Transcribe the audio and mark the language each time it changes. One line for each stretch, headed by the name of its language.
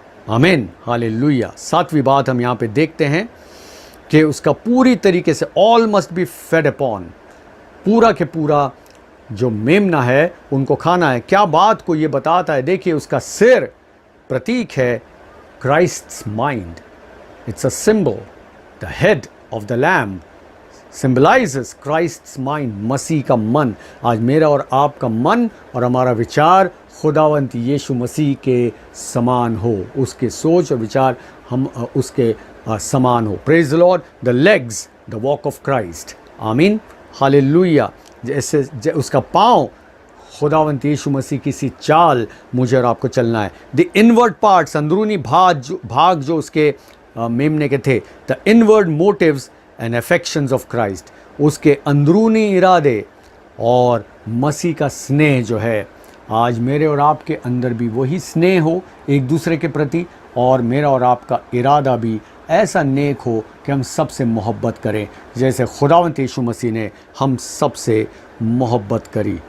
Hindi: आमीन, हालेलुया। सातवीं बात हम यहाँ पे देखते हैं कि उसका पूरी तरीके से
English: all must be fed upon,
Hindi: पूरा के पूरा जो मेमना है उनको खाना है। क्या बात को ये बताता है? देखिए, उसका सिर प्रतीक है
English: Christ's mind. It's a symbol. The head of the lamb symbolizes Christ's mind,
Hindi: मसीह का मन। आज मेरा और आपका मन और हमारा विचार खुदावंत यीशु मसीह के समान हो, उसके सोच और विचार हम उसके समान हो।
English: Praise the Lord. The legs, the walk of Christ.
Hindi: आमीन, हालेलुया। जैसे उसका पाँव खुदावंत यीशु मसीह की सी चाल मुझे और आपको चलना है।
English: the inward parts,
Hindi: अंदरूनी भाग जो उसके मेमने के थे,
English: the inward motives and affections of Christ,
Hindi: उसके अंदरूनी इरादे और मसीह का स्नेह जो है, आज मेरे और आपके अंदर भी वही स्नेह हो एक दूसरे के प्रति, और मेरा और आपका इरादा भी ऐसा नेक हो कि हम सबसे मोहब्बत करें जैसे खुदावंत यीशु मसीह ने हम सबसे मोहब्बत करी।